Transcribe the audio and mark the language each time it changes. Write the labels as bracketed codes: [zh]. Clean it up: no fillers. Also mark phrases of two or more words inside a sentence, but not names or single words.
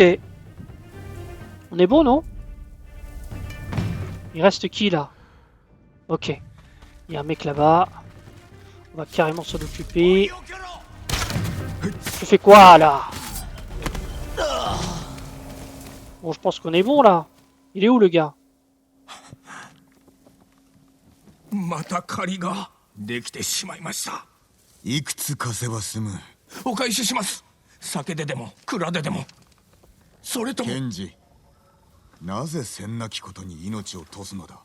[fr] On est bon, non? Il reste qui là? Ok. Il y a un mec là-bas. On va carrément s'en occuper. Tu fais quoi là? Bon, je pense qu'on est bon là. Il est où le gars? [ja] また借りができてしまいました。いくつ貸せば済む。お返しします。酒ででも蔵ででも。それとも検事、なぜせんなきことに命を賭すのだ。